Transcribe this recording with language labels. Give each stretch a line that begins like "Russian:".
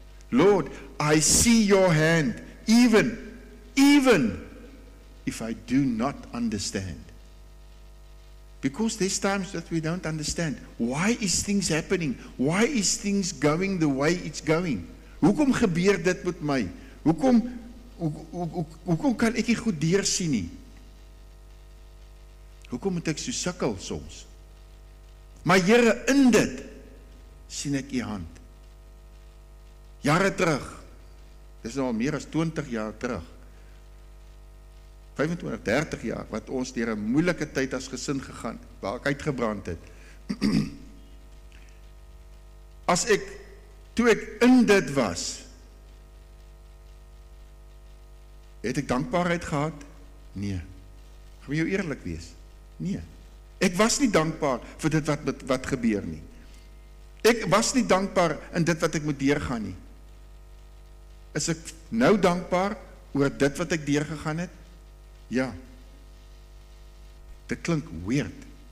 English: Lord, I see your hand, even if I do not understand. Because there's times that we don't understand. Why is things happening? Why is things going the way it's going?
Afrikaans: Hoekom gebeur dit met my? Hoekom kan ek nie goed deursien nie? Hoekom moet ek so sukkel soms? Maar Here, in dit sien ek u hand. Jare terug, dis nou al meer as 20 jaar terug, 25, 30 jaar, wat ons deur 'n moeilike tyd as gesin gegaan, waar ek uitgebrand het. Toe ek in dit was, het ek dankbaarheid gehad? Nee. Ek wil jou eerlik wees. Nee. Ek was nie dankbaar vir dit wat gebeur nie. Ek was nie dankbaar in dit wat ek moet deurgaan nie. Is ek nou dankbaar oor dit wat ek deurgegaan het? Ja. Dit klink weird.